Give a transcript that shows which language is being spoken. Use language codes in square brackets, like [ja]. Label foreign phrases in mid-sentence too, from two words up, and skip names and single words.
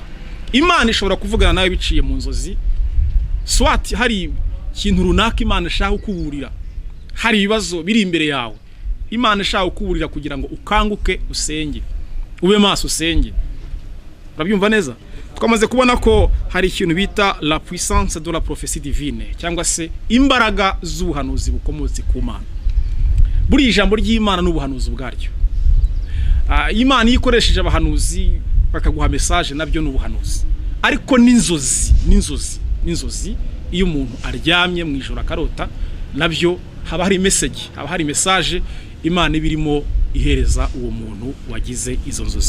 [rw] Imana ishobora kuvugana nawe biciye mu nzozi. Swati hari ikintu runaka Imana ishaka kukuburira, hari ibibazo biri imbere yawe, Imana ishaka kukuburira kugira ngo ukanguke usenge, ube maso usenge. Urabyumva neza? Twamaze kubona ko hari ikintu bita [fr] la puissance de la prophétie divine, [rw] cyangwa se imbaraga z'ubuhanuzi bukomotse ku Mana. Buri ijambo ry'Imana n'ubuhanuzi bwaryo. Imana yikoresheje abahanuzi bakaguha message, nabyo n'ubuhanuzi. Ariko n'inzozi iyo umuntu aryamye mu ijoro akarota, nabyo haba hari message, haba hari message Imana ibirimo ihereza uwo muntu wagize izo nzozi.